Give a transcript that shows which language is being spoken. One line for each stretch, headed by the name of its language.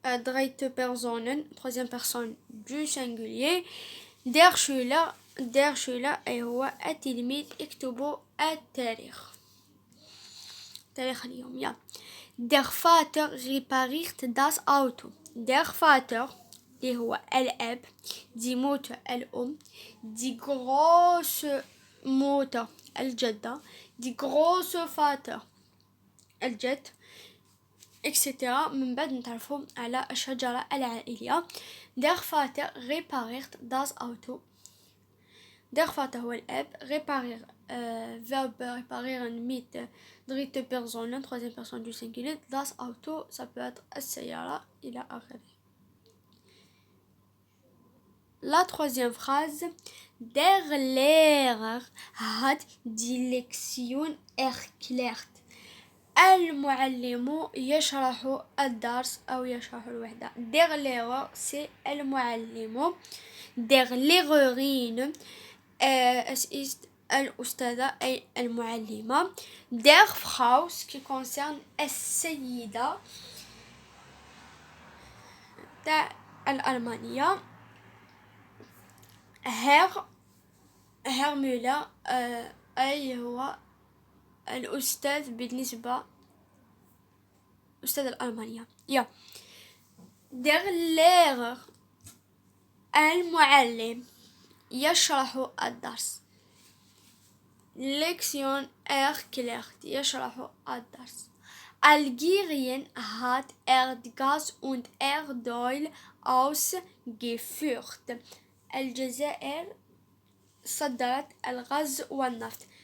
German: dritte Personen,
French: troisième personne du singulier.
German: Der Schüler
Arabic: أي هو التلميذ يكتب التاريخ. تاريخ اليوم يا.
German: Der Vater repariert das Auto. Der Vater
Arabic: اللي هو الأب.
German: Die Mutter الأم. Die große Mutter الجدة. Die große Vater الجد etc.
Arabic: من بعد نتعرفوا على الشجرة العائلية.
German: Der Vater repariert das Auto. Der Vater
Arabic: هو الأب.
French: Reparier verbe reparieren
German: mit dritte
French: Personne, troisième personne du singulier.
German: Das Auto
French: ça peut être
Arabic: السيارة إلى آخره.
French: La troisième phrase.
German: Der Lehrer hat die Lektion erklärt.
Arabic: المعلم يشرح الدرس أو يشرح الوحدة.
German: Der Lehrer c'est المعلم. Der Lehrerin es ist
Arabic: الأستاذة أي المعلمة.
German: Der Frau
French: ce qui concerne
Arabic: السيدة تاع الألمانية. Herr Müller أي هو الأستاذ بالنسبة أستاذ الألمانية.
German: Der Lehrer
Arabic: المعلم يشرح الدرس.
German: Lektion erklärt
Arabic: يشرح الدرس.
German: Algerien hat Erdgas und Erdöl ausgeführt.
Arabic: الجزائر صدرت الغاز والنفط.